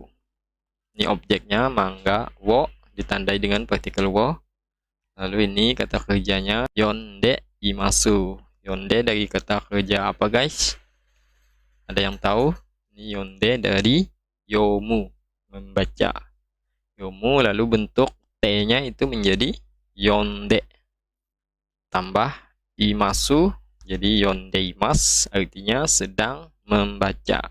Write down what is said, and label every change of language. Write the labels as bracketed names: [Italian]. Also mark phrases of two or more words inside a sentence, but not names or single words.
[Indonesian] Ini objeknya [Japanese] 漫画を [Indonesian] ditandai dengan partikel wo. Lalu ini kata kerjanya [Japanese] 読んでいます. [Indonesian] Yonde dari kata kerja apa guys? Ada yang tahu? Ini yonde dari yomu, membaca. Yomu lalu bentuk T-nya itu menjadi yonde. Tambah imasu jadi [Japanese] 読んでいます, [Indonesian] artinya sedang membaca.